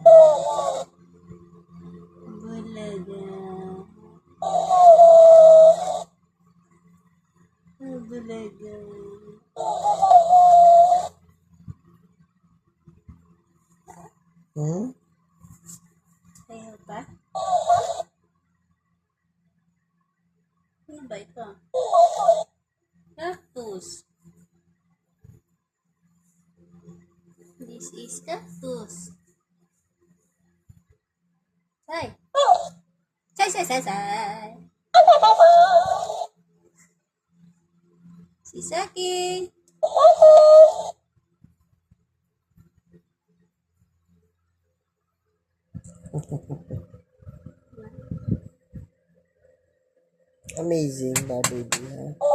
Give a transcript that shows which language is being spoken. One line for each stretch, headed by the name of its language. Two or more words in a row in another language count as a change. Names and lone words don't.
Filipino: Bulaga. Bulaga. Hmm? Ayaw pa? Ano ba ito?
English: Cactus. This is cactus. Sai. Sai, sai, sai, sai. Sisaki.
Filipino: Amazing ba, baby, ha?